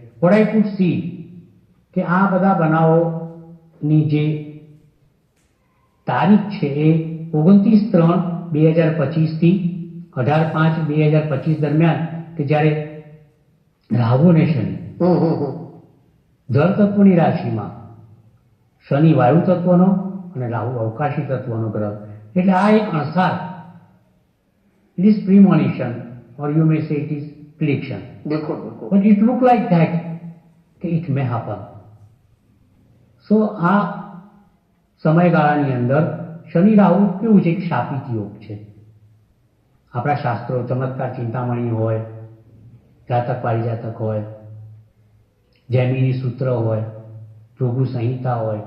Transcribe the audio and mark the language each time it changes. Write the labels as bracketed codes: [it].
[en] what I could see [gu] કે આ બધા બનાવોની જે તારીખ છે એ 29/3/2025 થી 18/5/2025 દરમિયાન, કે જ્યારે રાહુ અને શનિ જળ તત્વની રાશિમાં, શનિ વાયુ તત્વનો અને રાહુ અવકાશી તત્વનો ગ્રહ, એટલે આ એક અણસાર. [en] It is premonition, or you may say it is prediction. [gu] બિલકુલ. [en] But it look like that [gu] કે [en] it may happen. [gu] So આ સમયગાળાની અંદર શનિ રાહુ કેવું છે, એક શાપિત યોગ છે. આપણા શાસ્ત્રો ચમત્કાર ચિંતામણી હોય, જાતક પારિજાતક હોય, જૈમિની સૂત્ર હોય, ભૃગુ સંહિતા હોય,